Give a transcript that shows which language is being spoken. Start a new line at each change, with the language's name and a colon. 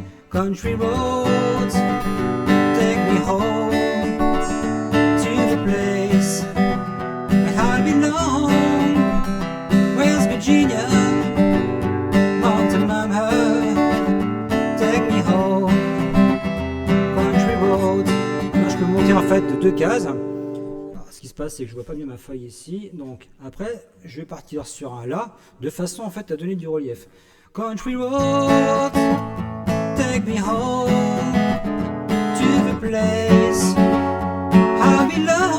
English: Country roads, take me home to the place where I belong. West Virginia, Mountain Mama, take me home. Country roads.
French: Là, je peux monter en fait de deux cases. Alors, ce qui se passe, c'est que je vois pas bien ma feuille ici. Donc après, je vais partir sur un La de façon en fait à donner du relief.
English: Country roads, take me home to the place I belong.